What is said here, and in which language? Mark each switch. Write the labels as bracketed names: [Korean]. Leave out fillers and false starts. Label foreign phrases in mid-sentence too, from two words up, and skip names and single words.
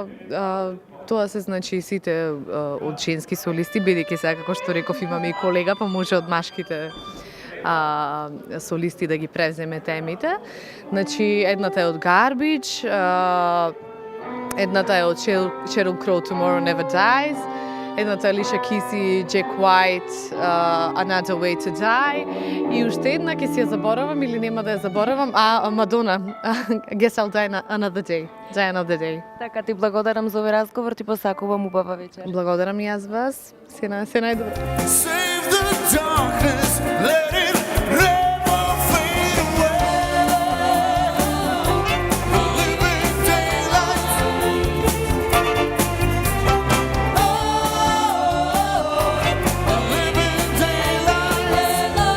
[Macedonian] Тоа се значи сите од женски солисти, бидејќи сега како што реков имаме и колега, па може од машките солисти да ги превземе темите. Значи едната е од Garbage, едната е од Sheryl Crow Tomorrow Never Dies, едната е Alicia Keys и Jack White, Another Way to Die, и уште една ќе си ја заборавам или нема да ја заборавам, Madonna, Guess I'll Die Another Day. Die Another Day. Така ти благодарам за овој разговор, ти посакувам убава вечер. Благодарам и јас вас. Се најдобро. [English] Save the darkness, let it never fade away. A living daylight. Oh, a living daylight.